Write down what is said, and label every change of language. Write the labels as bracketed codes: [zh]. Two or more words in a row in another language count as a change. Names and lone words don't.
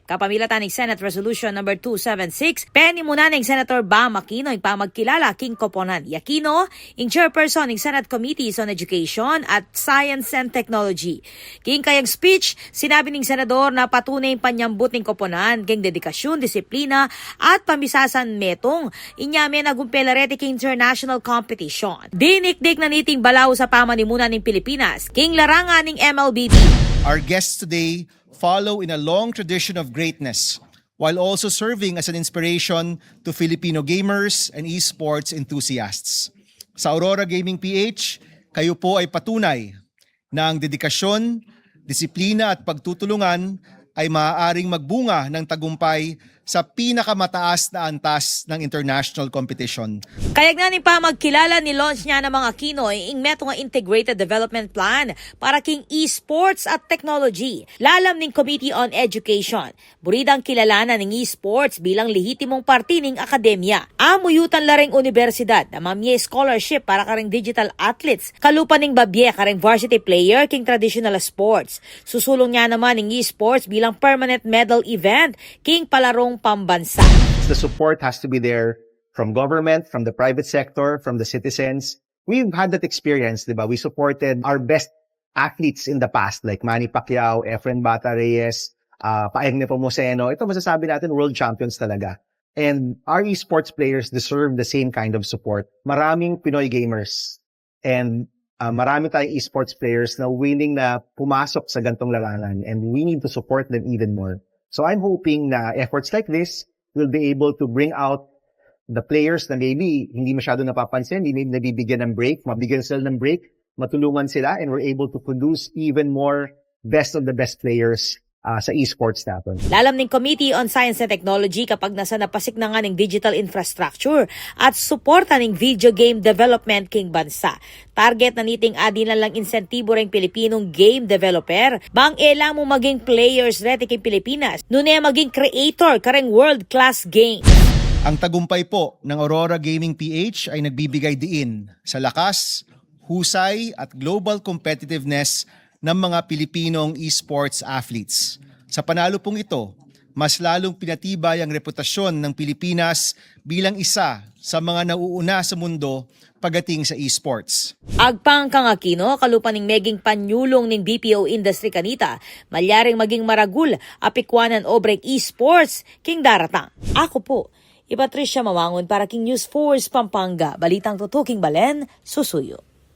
[pam] Kapamilatan ning Senate Resolution number 276 penimuna ning Senator Bam Aquino ing pamagkilala king Koponan Aquino ing chairperson ning Senate Committees on Education at Science and Technology. King kayang speech sinabi ning senador na patunay panyambut ning Koponan king dedikasyon, disiplina at pamisasan metong inyame nagumpelarete king [en] international competition. [pam] Dinikdik na niting balaw sa pamanimunan ng Pilipinas, king larangan ng MLBB. [en] Our guests today follow in a long tradition of greatness while also serving as an inspiration to Filipino gamers and esports enthusiasts. [tl] Sa Aurora Gaming PH, kayo po ay patunay na ang dedikasyon, disiplina at pagtutulungan ay maaaring magbunga ng tagumpay sa pinakamataas na antas ng [en] international competition. [pam] Kayag na ni pa magkilala ni launch niya ng mga Aquino ing meto nga [en] integrated development plan [pam] para king esports at technology. Lalam ning Committee on Education. Buridang kilalanan ning esports bilang lehitimong parte ning akademya. Amuyutan laring universidad na mamye scholarship para karing [en] digital athletes. [pam] Kalupa ning babye karing [en] varsity player [pam] king [en] traditional sports. [pam] Susulong niya naman ning esports bilang [en] permanent medal event [pam] king palarong pambansa. [en] The support has to be there from government, from the private sector, from the citizens. We've had that experience, di ba? We supported our best athletes in the past like Manny Pacquiao, Efren Bata Reyes, Paeng Nepomuceno. [tl] Ito masasabi natin [en] world champions [tl] talaga. [en] And our esports players deserve the same kind of support. [tl] Maraming Pinoy [en] gamers and [tl] marami tayong [en] esports players na willing [tl] na pumasok sa gantong larangan [en] and we need to support them even more. So I'm hoping na efforts like this will be able to bring out the players na maybe [tl] hindi masyado napapansin, hindi nabibigyan ng break, mabigyan sila ng break, matulungan sila, [en] and we're able to produce even more best of the best players [tl] sa esports natin. [pam] Lalam ning Committee on Science and Technology kapag nasa napasik na nga ng [en] digital infrastructure [pam] at suporta ning [en] video game development [pam] king bansa. Target na niting adin lang insentibo ring Pilipinong [en] game developer [pam] bang ela mo maging players rete king Pilipinas nune maging creator kareng [en] world-class game. [tl] Ang tagumpay po ng Aurora Gaming PH ay nagbibigay diin sa lakas, husay at [en] global competitiveness [tl] ng mga Pilipinong [en] esports athletes. [tl] Sa panalo pong ito, mas lalong pinatibay ang reputasyon ng Pilipinas bilang isa sa mga nauuna sa mundo pagdating sa esports. [pam] Agpang kang Aquino, kalupa ning meging panyulong ning [en] BPO industry [pam] kanita, malyaring maging maragul, apikwanan obreng esports, king daratang. Ako po, Patricia Mawangon para king News Force Pampanga, Balitang Tutuking Balen, Susuyo.